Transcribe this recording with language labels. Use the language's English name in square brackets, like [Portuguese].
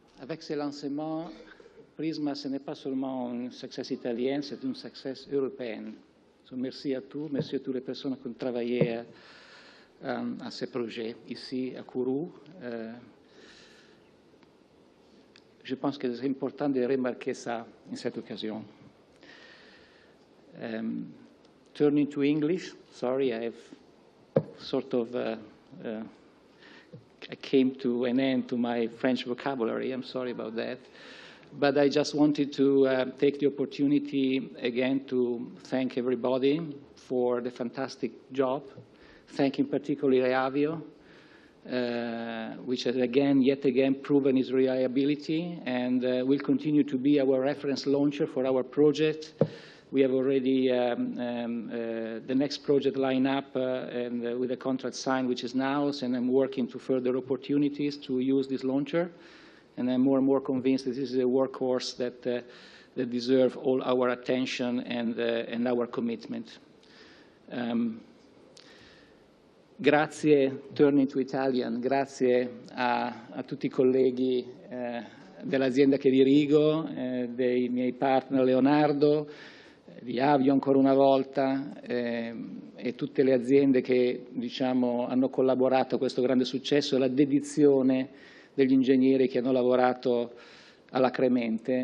[French] Avec ce lancement, PRISMA, ce n'est pas seulement un succès italien, c'est un succès européen. Donc, merci à tous, merci à toutes les personnes qui ont travaillé à ce projet ici à Kourou. Je pense que c'est important de remarquer ça en cette occasion. [English] Turning to English, sorry, I have sort of came to an end to my French vocabulary. I'm sorry about that. But I just wanted to take the opportunity again to thank everybody for the fantastic job. Thanking particularly Avio, which has yet again proven its reliability and will continue to be our reference launcher for our project. We have already the next project lined up and with a contract signed, which is now, and I'm working to further opportunities to use this launcher. And I'm more and more convinced that this is a workhorse that deserves all our attention and our commitment. [Italian] Grazie, [English] turning to Italian, [Italian] grazie a tutti I colleghi dell'azienda che dirigo, dei miei partner Leonardo, di Avio ancora una volta e tutte le aziende che hanno collaborato a questo grande successo e la dedizione degli ingegneri che hanno lavorato alacremente.